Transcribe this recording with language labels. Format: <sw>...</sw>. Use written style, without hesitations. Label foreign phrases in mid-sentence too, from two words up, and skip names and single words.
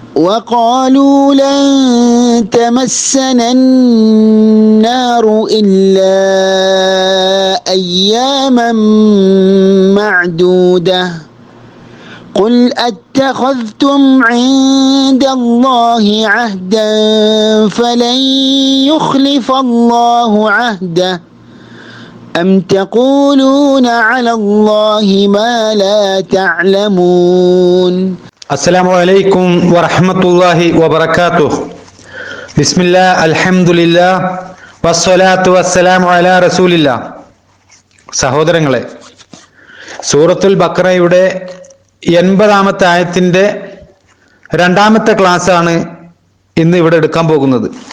<ar>وقالوا لن تمسنا النار إلا أياما معدودة قل أتخذتم عند الله عهدا فلن يخلف الله عهده أم تقولون على الله ما لا تعلمون. السلام عليكم ورحمة الله وبركاته. بسم الله الحمد لله والصلاة والسلام على رسول الله.</ar> <ml>സഹോദരങ്ങളെ, സൂറത്തുൽ ബഖറയുടെ 80-ാമത്തെ ആയത്തിന്റെ 2-ാമത്തെ ക്ലാസ്സാണ് ഇന്ന് ഇവിടെ എടുക്കാൻ പോകുന്നത്.</ml>